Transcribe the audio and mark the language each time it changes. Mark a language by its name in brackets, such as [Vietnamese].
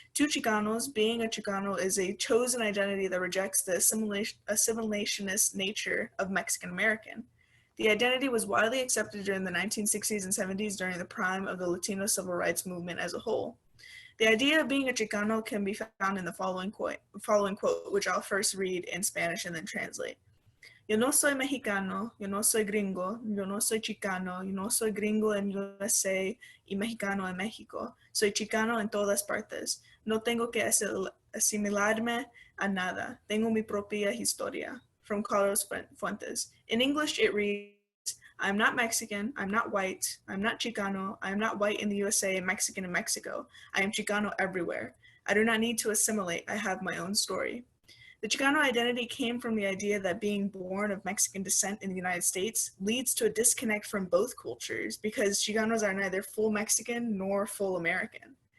[English] To Chicanos, being a Chicano is a chosen identity that rejects the assimilationist nature of Mexican American. The identity was widely accepted during the 1960s and 70s during the prime of the Latino civil rights movement as a whole. The idea of being a Chicano can be found in the following quote, which I'll first read in Spanish and then translate. [Spanish] Yo no soy mexicano, yo no soy gringo, yo no soy chicano, yo no soy gringo en USA y mexicano en México. Soy chicano en todas partes. No tengo que asimilarme a nada. Tengo mi propia historia. [English] From Carlos Fuentes. In English, it reads, I'm not Mexican, I'm not white, I'm not Chicano, I am not white in the USA and Mexican in Mexico. I am Chicano everywhere. I do not need to assimilate, I have my own story. The Chicano identity came from the idea that being born of Mexican descent in the United States leads to a disconnect from both cultures because Chicanos are neither full Mexican nor full American.